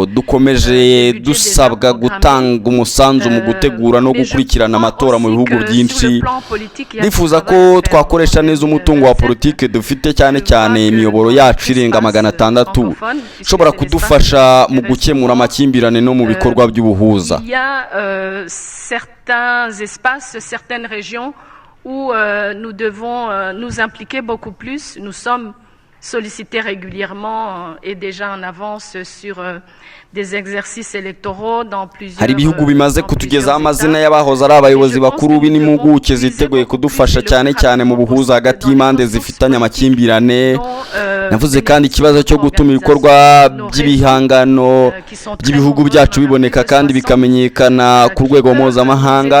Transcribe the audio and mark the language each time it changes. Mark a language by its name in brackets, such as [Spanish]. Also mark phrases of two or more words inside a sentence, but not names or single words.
[Kinyarwanda] Dukomeje dusabwa gutanga umusanzu mu gutegura no gukurikirana amatora mu bihugu byinshi. Ndifuza ko twakoresha neza umutungo wa politiki dufite cyane cyane imiyoboro yacu irenga 600 ishobora kudufasha mu gukemura amakimbirane no mu bikorwa by'ubuhuza. [French] Où nous devons nous impliquer beaucoup plus. Nous sommes sollicités régulièrement et déjà en avance sur des exercices électoraux dans plusieurs. [Kinyarwanda] Hari ibihugu bimaze kutugezaho amazina y'abahoze ari abayobozi bakuru b'impuguke ziteguye kudufasha cyane cyane mu buhuza hagati y'impande zifitanye amakimbirane. Navuze kandi ikibazo cyo gutuma ibikorwa by'ibihangano by'ibihugu byacu biboneka kandi bikamenyekana ku rwego mpuzamahanga.